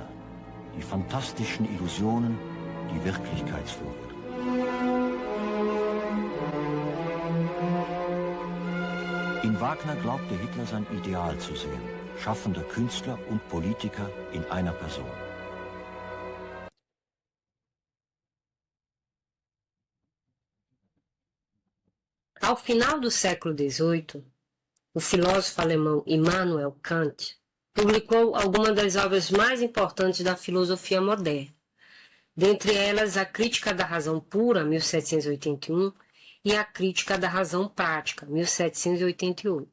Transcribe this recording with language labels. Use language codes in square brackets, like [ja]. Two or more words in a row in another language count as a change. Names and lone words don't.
[de] Die fantastischen Illusionen, die Wirklichkeitsflucht. In Wagner glaubte Hitler sein Ideal zu sehen, schaffender Künstler und Politiker in einer Person. [pt] Ao final do século XVIII, o filósofo alemão Immanuel Kant publicou algumas das obras mais importantes da filosofia moderna, dentre elas a Crítica da Razão Pura, 1781, e a Crítica da Razão Prática, 1788.